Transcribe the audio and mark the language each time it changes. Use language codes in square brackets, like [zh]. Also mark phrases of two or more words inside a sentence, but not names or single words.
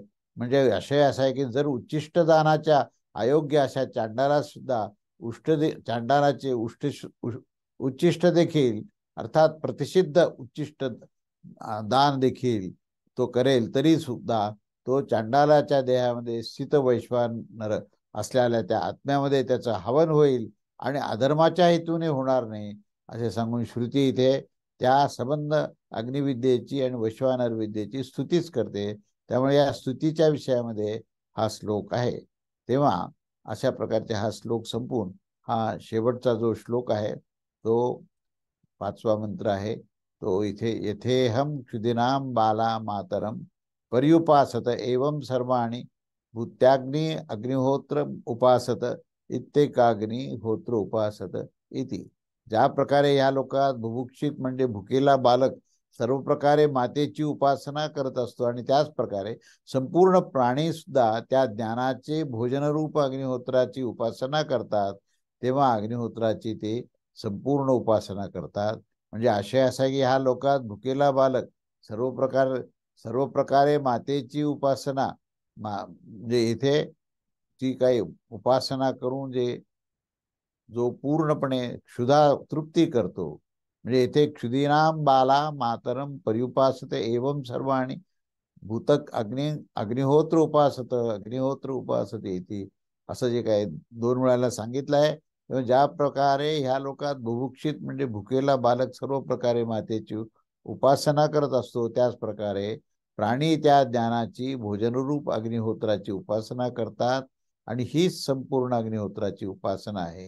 [mr] म्हणजे आशय असा आहे की जर उच्चिष्ट दानाच्या अयोग्य अशा चांडाळा सुद्धा चांडाळाचे उच्चिष्ट देखील, अर्थात प्रतिषिद्ध उच्चिष्ट दान देखील तो करेल तरी सुद्धा तो चांडाळाच्या देहामध्ये स्थित वैश्वानर असलेल्या त्या आत्म्यामध्ये त्याचं हवन होईल आणि अधर्माच्या हेतूने होणार नाही असे सांगून श्रुती इथे त्या संबंध अग्निविद्येची आणि वैश्वानर विद्येची स्तुतीच करते. त्यामुळे या स्तुतीच्या विषयामध्ये हा श्लोक आहे. तेव्हा अशा प्रकारचे हा श्लोक संपून हा शेवटचा जो श्लोक आहे तो 5वा मंत्र आहे तो इथे [sa] यथेहम क्षुदिनाम बाला मातरम पर्युपासत एवं सर्वाणि भूत्याग्नि अग्निहोत्र उपासत इत्येकाग्निहोत्र उपासत इति. [mr] ज्या प्रकारे या लोकात बुभुक्षित म्हणजे भुकेला बालक सर्व प्रकारे मातेची उपासना करत असतो आणि त्याच प्रकारे संपूर्ण प्राणी सुद्धा त्या ज्ञानाचे भोजनरूप अग्निहोत्राची उपासना करतात, तेव्हा अग्निहोत्राची ते संपूर्ण उपासना करतात. म्हणजे आशय असा की ह्या लोकात भुकेला बालक सर्व प्रकारे मातेची उपासना म्हणजे इथे ती काही उपासना करून जो पूर्णपणे क्षुधा तृप्ती करतो. म्हणजे इथे [sa] क्षुदीनाम बाला मातरम पर्युपासते एवं सर्वाणि भूतक अग्निहोत्र उपासते इति [mr] असं जे काय 2 वेळाला सांगितलं आहे. ज्या प्रकारे ह्या लोकात बुभुक्षित म्हणजे भुकेला बालक सर्व प्रकारे मातेची उपासना करत असतो, त्याच प्रकारे प्राणी त्या ज्ञानाची भोजनरूप अग्निहोत्राची उपासना करतात आणि हीच संपूर्ण अग्निहोत्राची उपासना आहे.